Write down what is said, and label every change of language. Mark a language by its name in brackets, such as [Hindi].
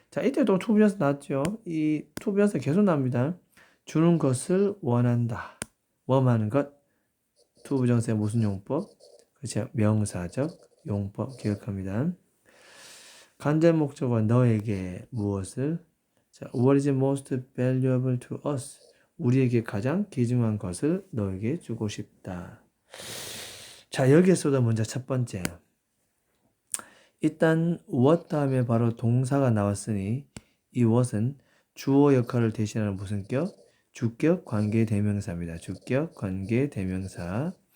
[Korean] 자, 이때도 to 비어스 나왔죠. 이 to 비어스 계속 나옵니다. 주는 것을 원한다. 뭐하는 것? to 부정사의 무슨 용법? 그렇죠. 명사적 용법 기억합니다. 간접 목적어 너에게 무엇을? [English] 자, what is most valuable to us? [Korean] 우리에게 가장 귀중한 것을 너에게 주고 싶다. 자, 여기에서도 먼저 첫 번째. 일단 what 다음에 바로 동사가 나왔으니 이 what은 주어 역할을 대신하는 무슨 격? 주격 관계 대명사입니다. 주격 관계 대명사.